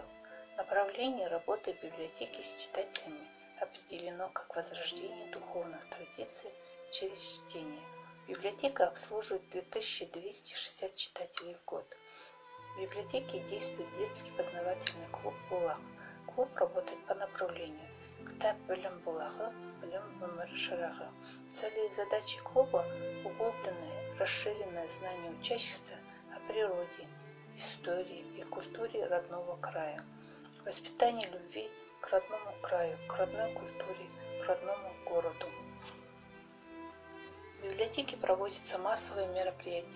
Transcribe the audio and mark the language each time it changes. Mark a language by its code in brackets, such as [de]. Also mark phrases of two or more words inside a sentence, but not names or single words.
[ru] Направление работы библиотеки с читателями определено как возрождение духовных традиций через чтение. Библиотека обслуживает 2260 читателей в год. В библиотеке действует детский познавательный клуб «Булах». Клуб работает по направлению [kk] «Кітап білім булағы, білім өмір шырағы». [ru] Цели и задачи клуба – углубленное, расширенное знание учащихся о природе, истории и культуре родного края, воспитание любви к родному краю, к родной культуре, к родному городу. В библиотеке проводятся массовые мероприятия.